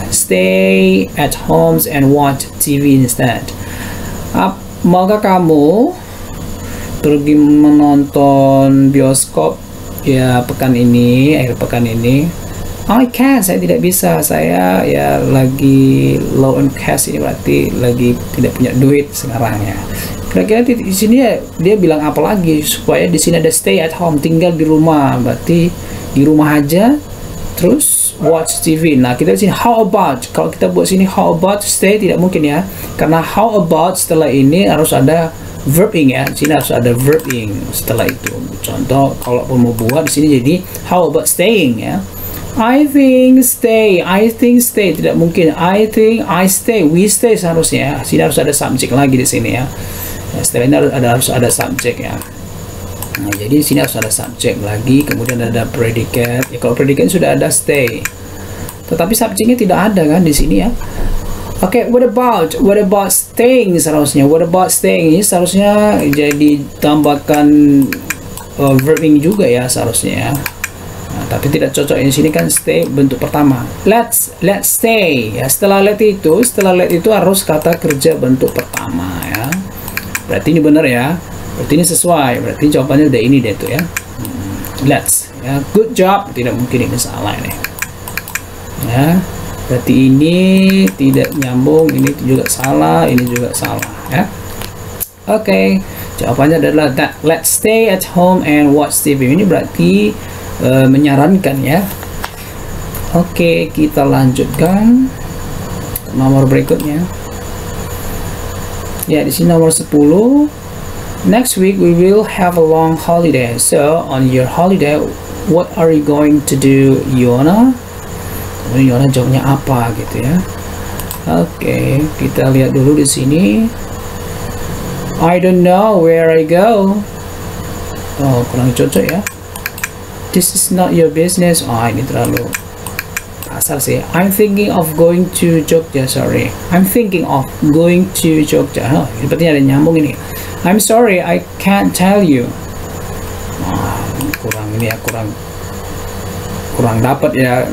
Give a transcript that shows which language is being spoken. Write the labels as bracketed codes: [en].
[en] Stay at homes and watch TV instead. [id] Maukah kamu pergi menonton bioskop ya pekan ini, akhir pekan ini? [en] I can't, [id] saya tidak bisa, saya ya lagi [en] low on cash, [id] ini berarti lagi tidak punya duit sekarang ya. Kira-kira di sini ya, dia bilang apa lagi supaya di sini ada stay at home, tinggal di rumah, berarti di rumah aja, terus watch TV. Nah kita di sini how about, kalau kita buat sini how about stay tidak mungkin ya, karena how about setelah ini harus ada verbing ya, di sini harus ada verbing setelah itu. Contoh kalau mau buat di sini jadi how about staying ya. [en] I think stay [id] tidak mungkin. [en] I think I stay, we stay seharusnya. [id] Sini harus ada subjek lagi di sini ya. Nah, setelah ini harus ada subjek ya. Nah, jadi sini harus ada subjek lagi, kemudian ada predicate. Ya, kalau predicate sudah ada stay, tetapi subjeknya tidak ada kan di sini ya. [en] Oke, what about staying seharusnya. [id] What about staying ini seharusnya jadi tambahkan verbing juga ya seharusnya ya. Nah, tapi tidak cocok di sini kan stay bentuk pertama. Let's stay ya. Setelah let itu harus kata kerja bentuk pertama ya. Berarti ini benar ya. Berarti ini sesuai. Berarti jawabannya udah ini deh tuh ya. Let's ya. Good job. Tidak mungkin ini salah ini. Ya. Berarti ini tidak nyambung. Ini juga salah. Ini juga salah ya. Oke. Jawabannya adalah that. [en] Let's stay at home and watch TV. [id] Ini berarti menyarankan ya. Oke, kita lanjutkan ke nomor berikutnya. Ya, di sini nomor 10. [en] Next week we will have a long holiday. So, on your holiday, what are you going to do, Yona? [id] Kemudian Yona jawabnya apa gitu ya. Oke, kita lihat dulu di sini. [en] I don't know where I go. Oh, [id] kurang cocok ya. [en] This is not your business. [id] Oh, ini terlalu kasar sih. [en] I'm thinking of going to Jogja. Sorry, I'm thinking of going to Jogja. Oh, [id] sepertinya ada nyambung ini. [en] I'm sorry, I can't tell you. [id] Oh, kurang ini ya, kurang dapat ya.